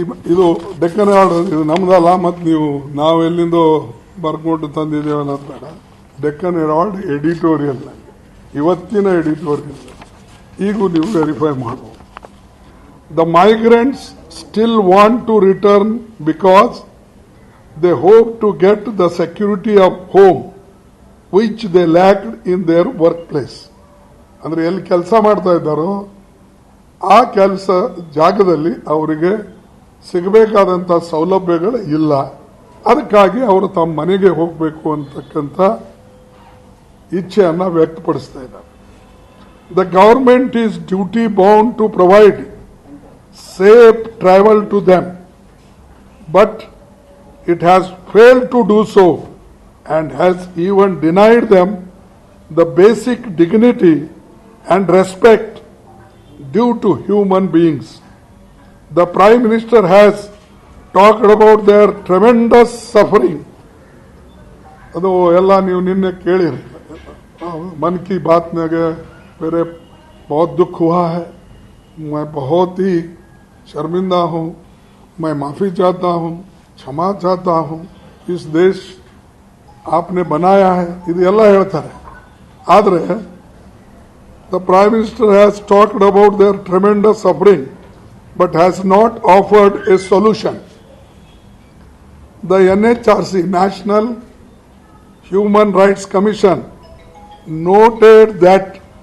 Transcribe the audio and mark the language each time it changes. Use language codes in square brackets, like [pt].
[kn] ಇದು ಡೆಕ್ಕನ್ ಹೆರಾಲ್ಡ್, ಇದು ನಮ್ದಲ್ಲ, ಮತ್ತು ನಾವೆಲ್ಲಿಂದೋ ಬರ್ಕೊಂಡು ತಂದಿದ್ದೇವೆ ಅನ್ನೋದು ಬೇಡ. ಡೆಕ್ಕನ್ ಹೆರಾಲ್ಡ್ ಎಡಿಟೋರಿಯಲ್, ಇವತ್ತಿನ ಎಡಿಟೋರಿಯಲ್ ಈಗೂ ನೀವು ವೆರಿಫೈ ಮಾಡಬಹುದು. [en] The migrants still want to return because they hope to get the security of home which they lacked in their workplace. [kn] ಅಂದ್ರೆ ಎಲ್ಲಿ ಕೆಲಸ ಮಾಡ್ತಾ ಇದ್ದಾರೋ ಆ ಕೆಲಸ ಜಾಗದಲ್ಲಿ ಅವರಿಗೆ ಸಿಗಬೇಕಾದಂತ ಸೌಲಭ್ಯಗಳು ಇಲ್ಲ. ಅದಕ್ಕಾಗಿ ಅವರು ತಮ್ಮ ಮನೆಗೆ ಹೋಗಬೇಕು ಅಂತಕ್ಕಂಥ ಇಚ್ಛೆಯನ್ನ ವ್ಯಕ್ತಪಡಿಸ್ತಾ ಇದ್ದಾರೆ. [en] The government is duty bound to provide safe travel to them, but it has failed to do so and has even denied them the basic dignity and respect due to human beings. The Prime Minister has talked about their tremendous suffering. [kn] ಅದು ಎಲ್ಲ ನೀವು ನಿನ್ನೆ ಕೇಳಿರಿ, [hi] ಮನ್ ಕಿ ಬಾತ್ में मेरे बहुत दुख हुआ है, मैं बहुत ही शर्मिंदा हूं, मैं माफी चाहता हूं, क्षमा चाहता हूं, इस देश आपने बनाया है, [kn] ಇದೆಲ್ಲ ಹೇಳ್ತಾರೆ. [en] ಆದರೆ the Prime Minister has talked about their tremendous suffering but has not offered a solution. The NHRC, National Human Rights Commission, noted that